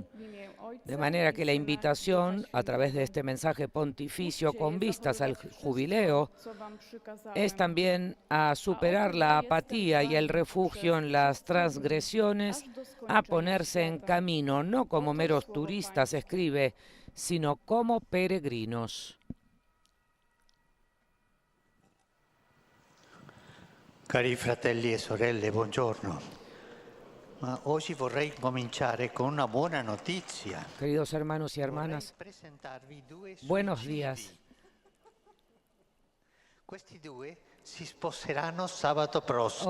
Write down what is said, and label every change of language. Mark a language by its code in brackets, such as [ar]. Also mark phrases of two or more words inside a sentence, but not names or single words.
[es] De manera que la invitación, a través de este mensaje pontificio con vistas al jubileo, es también a superar la apatía y el refugio en las transgresiones, a ponerse en camino, no como meros turistas, escribe, sino como peregrinos. [it] Cari fratelli e sorelle, buongiorno. Ma oggi vorrei cominciare con una buona notizia. [es] Queridos hermanos y hermanas, buenos días. [it] Questi due si sposeranno sabato prossimo.